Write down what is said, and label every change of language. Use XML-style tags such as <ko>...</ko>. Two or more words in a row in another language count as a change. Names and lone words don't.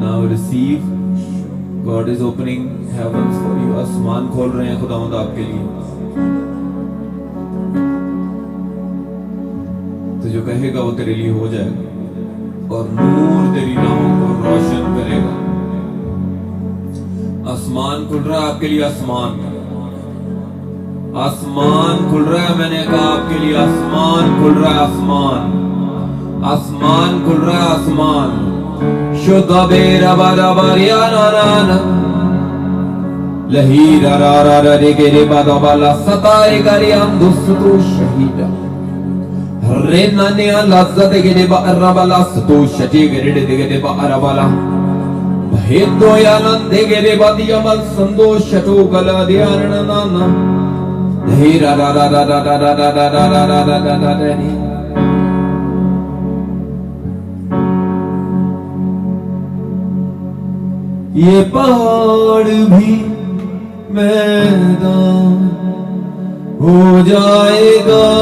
<en>Now receive, God is opening heavens for you.</en> <hi>आसमान खोल रहे हैं खुदावंद आपके लिए। तो जो कहेगा वो तेरे लिए हो जाएगा और नूर तेरी राहों को रोशन करेगा। आसमान खुल रहा है आपके लिए। आसमान आसमान खुल रहा है। मैंने कहा आपके लिए आसमान खुल रहा है। आसमान आसमान खुल रहा है। आसमान शुद्ध बेरा बारा बारिया नाना लहीरा रा रा रा रे गे रे बादा बाला सताए गारी अंदुस तो शहीदा रे नाने लज्जत गे रे बारा बाला सतो शटी गे रे गे रे बारा बाला भेदो यानंद गे रे बादिया मल संतोष शटो गला दिया नाना लहीरा रा रा रा रा रा रा रा रा रा रा रा रा रा ये पहाड़ भी मैदान हो जाएगा।</hi>